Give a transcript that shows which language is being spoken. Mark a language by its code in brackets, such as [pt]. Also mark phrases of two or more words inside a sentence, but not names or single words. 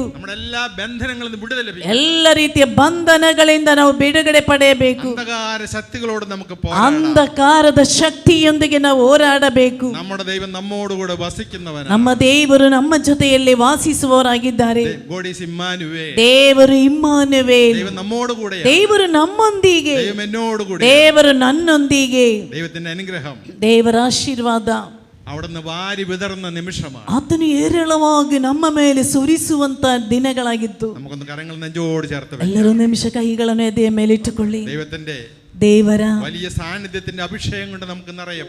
[ml] നമ്മുടെ എല്ലാ ബന്ധനങ്ങളിൽ നിന്ന് വിടുതൽ ലഭിക്കും, [kn] ಎಲ್ಲ ರೀತಿಯ ಬಂಧನಗಳಿಂದ ನಾವು ಬಿಡುಗಡೆ ಪಡೆಯಬೇಕು, [ml] അന്ധകാര ശക്തികളോട് നമുക്ക് പോരാടാം, [kn] ಅಂಧಕಾರದ ಶಕ್ತಿಯೊಂದಿಗೆ ನಾವು ಹೋರಾಡಬೇಕು. [ml] നമ്മുടെ ദൈവം നമ്മോടുകൂടെ വസിക്കുന്നവനാണ്. [kn] ನಮ್ಮ ದೇವರು ನಮ್ಮ ಜೊತೆಯಲ್ಲಿ ವಾಸಿಸುವವರಾಗಿದ್ದಾರೆ. [en] God is Emmanuel. [kn] ದೇವರು ಇಮ್ಮಾನುವೇಲ್, [ml] ദൈവം നമ്മോടുകൂടെ, [kn] ದೇವರು ನಮ್ಮೊಂದಿಗೆ, [ml] ദൈവം എന്നോടുകൂടെ, [kn] ದೇವರು ನನ್ನೊಂದಿಗೆ. [ml] ദൈവത്തിന്റെ അനുഗ്രഹം, [kn] ದೇವರ ಆಶೀರ್ವಾದ [ml] അവിടുന്ന് വാരി വിതറുന്ന നിമിഷമാണ്. [kn] ಆತನು ಹೇರಳವಾಗಿ ನಮ್ಮ ಮೇಲೆ ಸುರಿಸುವಂತ ದಿನಗಳಾಗಿತ್ತು. [ml] നമുക്കൊന്ന് കരങ്ങൾ നെഞ്ചോട് ചേർത്ത് വെക്കാം. [kn] ಎಲ್ಲರೂ ನಿಮಿಷ ಕೈಗಳನ್ನು ಎದೆಯ ಮೇಲೆ ಇಟ್ಟುಕೊಳ್ಳಿ. [ml] ദൈവത്തിന്റെ [kn] ದೇವರ [ml] വലിയ സാന്നിധ്യത്തിന്റെ അഭിഷേകം കൊണ്ട് നമുക്ക് നിറയപ്പെടാം.